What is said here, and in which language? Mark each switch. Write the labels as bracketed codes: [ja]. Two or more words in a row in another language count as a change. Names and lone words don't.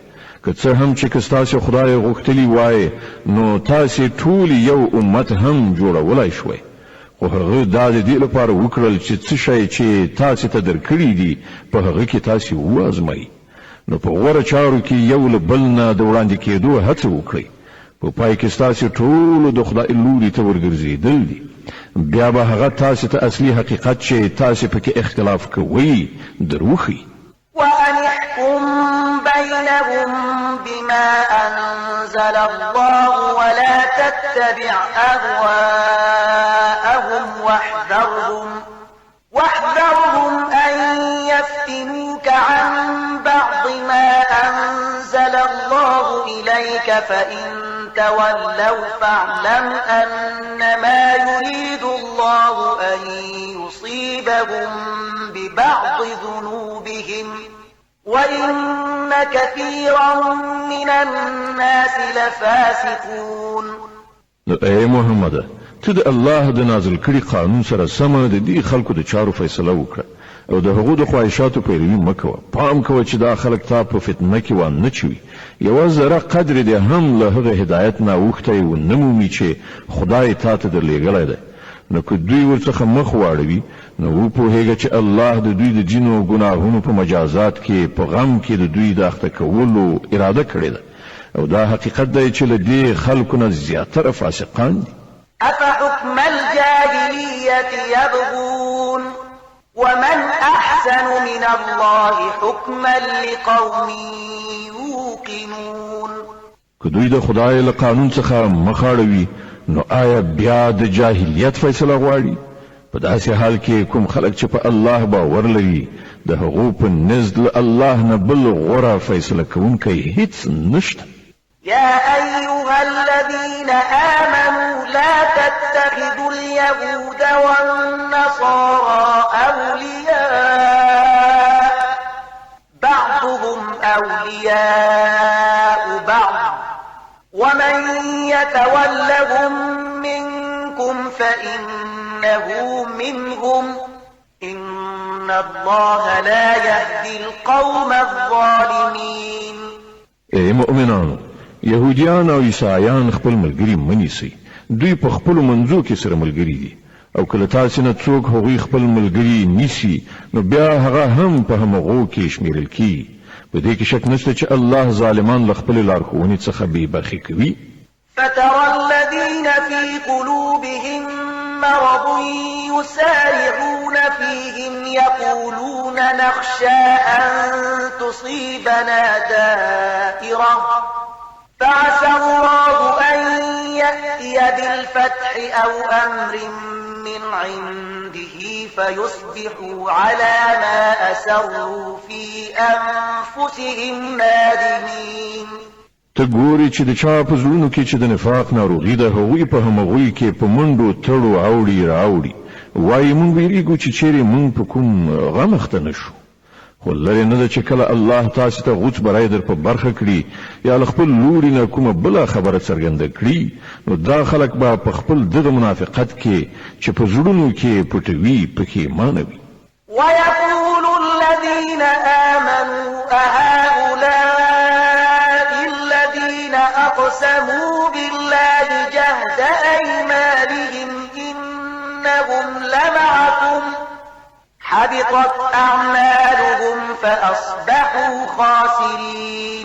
[ps] که څه هم چې که ستاسې خدای غوښتلي وای نو تاسې ټول یو امت هم جوړولی شوی، خو هغه دا د دې لپاره وکړل چې څه شی چې تاسې ته درکړي دي په هغه کې تاسې وازمایي. نو په غوره چارو کې یو له بل نه د وړاندې کېدو هڅه وکړئ. په پای کې ستاسې ټولو د خدای لوري ته ورګرځېدل دي. بیا به هغه تاسې ته اصلي حقیقت چې تاسې پکې اختلاف کوئ دروښي. [ar] وأن احكم بينهم بما أنزل الله ولا تتبع أهواءهم واحذرهم يفتنوك عن بعض ما أنزل الله إليك فإن تولوا فاعلم أنما يريد الله أن يصيبهم ببعض ذنوبهم وإن كثيرا من الناس لفاسقون. [ps] اے محمد ته د الله د نازل کړي قانون سره سم د دې خلکو د چارو فیصله وکړه او د هغو د خواهشاتو پیروي مکوه. پام کوه چې دا خلک تا په فتنه کې وانه چوي. یوه ذره قدر دې هم له هغه هدایت نه اوښتی ونه مومي چې خدای تا ته درلېږلی دی. نو که دوی ورڅخه مخ واړوي نو وپوهېږه چې الله د دوی د جینو ګناهونو په مجازات کې په غم کې د دوی د اخته کولو اراده کړې ده او دا حقیقت دی چې له دې خلکو نه زیاتره فاسقان دي. [ar] أفحكم الجاهلية يبغون ومن أحسن من الله حكما لقوم يوقنون. [ps] که دوی د خدای له قانون څخه مخاړوي نو آیا بیا د جاهلیت فیصله غواړي؟ په داسې حال کې کوم خلک چې په الله باور لري د هغو په نزد له الله نه بل غوره فیصله کوونکی هیڅ نشته. [ar] يا أيها الذين آمنوا لا تتخذوا اليهود والنصارى أولياء بعضهم أولياء بعض ومن يتولهم منكم فإنه منهم إن الله لا يهدي القوم الظالمين. [ps] اے مؤمنانو يهوديان او عیسایان خپل ملګری منیسي. دوی په خپل منځو کې سره ملګری دي او کله تاسو نه څوک هغوی خپل ملګری نیسي نو بیا هغه هم په همغو کې شمیرل کی. په دې کې شک نشته چې الله ظالمان له خپل لارښوونې څخه بې برخې کوي. [ar] فترى الذين في قلوبهم مرض يسارعون فيهم يقولون نخشى أن تصيبنا دائرة فعسى الله أن يأتي بالفتح أو أمر من عنده فيصبحوا على ما أسروا في أنفسهم نادمين. [ps] ته ګوري چې د چا په زړونو کې چې د نفاق ناروغي ده هغوی په همغوی کې په منډو تړو اوړي راوړي وایي مونږ ویریږو چې چیرې مونږ په کوم غم اخته نشو. خو لرې نه ده چې کله الله تاسو ته غوڅ برای در په برخه کړي یا له خپل لوري نه کومه بله خبره څرګنده کړي نو دا خلک به په خپل دغه منافقت کې چې په زړونو کې پټوي پښیمانه وي. [ar] ويقول الذين آمنوا أهؤلاء الذين أقسموا بالله جهد أيمانهم إنهم لمعكم حبطت أعمالهم فأصبحوا خاسرين.